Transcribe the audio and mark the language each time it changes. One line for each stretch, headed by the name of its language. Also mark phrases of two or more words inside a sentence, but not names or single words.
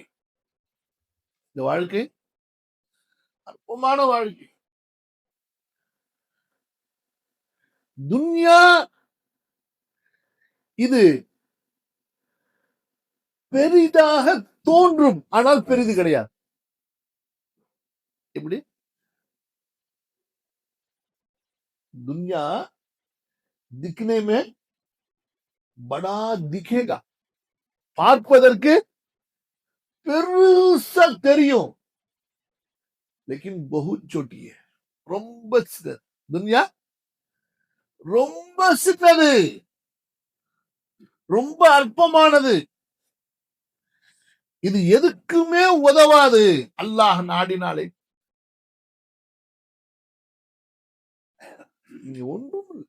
Tamil: இந்த வாழ்க்கை அற்பமான வாழ்க்கை. துன்யா இது பெரிதாக தோன்றும், ஆனால் பெரிது கிடையாது. எப்படி?
Hindi: दुनिया दिखने में बड़ा दिखेगा,
Tamil: பார்ப்பதற்கு பெருசா தெரியும்,
Hindi: लेकिन बहुत छोटी है,
Tamil: ரொம்ப சின்னது. துன்யா ரொம்ப சின்னது, ரொம்ப அற்பமானது. இது எதுக்குமே உதவாது. அல்லாஹ் நாடினாலே ஒன்றும் இல்லை.